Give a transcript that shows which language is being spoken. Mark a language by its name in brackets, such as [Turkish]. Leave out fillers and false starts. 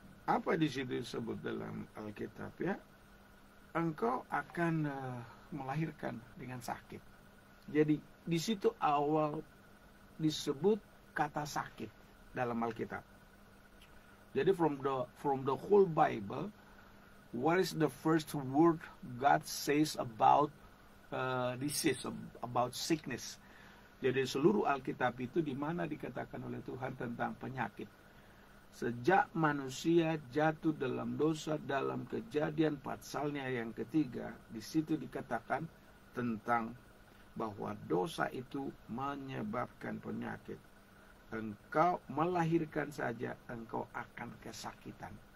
[Indonesian] Apa di situ disebut dalam Alkitab ya? Engkau akan melahirkan dengan sakit. Jadi di situ awal disebut kata sakit dalam Alkitab. Jadi [English] from the whole Bible, what is the first word God says about disease, about sickness? [Indonesian] Jadi seluruh Alkitab itu di mana dikatakan oleh Tuhan tentang penyakit. Sejak manusia jatuh dalam dosa, dalam Kejadian pasalnya yang ketiga, di situ dikatakan tentang bahwa dosa itu menyebabkan penyakit. Engkau melahirkan saja, engkau akan kesakitan.